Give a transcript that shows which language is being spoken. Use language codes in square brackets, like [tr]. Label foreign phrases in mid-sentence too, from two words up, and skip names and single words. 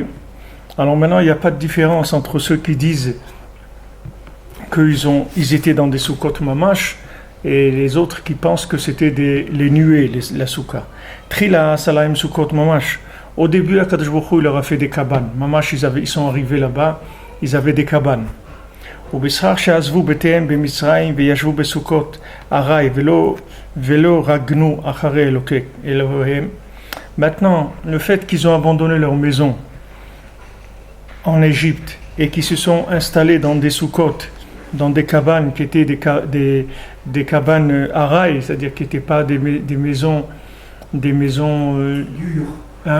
[fr] Alors maintenant, il n'y a pas de différence entre ceux qui disent qu'ils étaient dans des [he] סוכות ממש [fr] et les autres qui pensent que c'était les nuées, la soukha. [he] טרילה סלאים סוכות ממש. [fr] Au début, [he] הקדוש ברוך הוא, [fr] il leur a fait des cabanes. Mamash, ils sont arrivés là-bas, ils avaient des cabanes. [he] ובשכר שעזבו בתיהם במצרים וישבו בסוכות ארעי ולא רגנו אחרי אלוהיהם. [fr] Maintenant, le fait qu'ils ont abandonné leur maison en Égypte et qu'ils se sont installés dans des soukotes, dans des cabanes qui étaient des cabanes araï, c'est-à-dire qui n'étaient pas des maisons hein?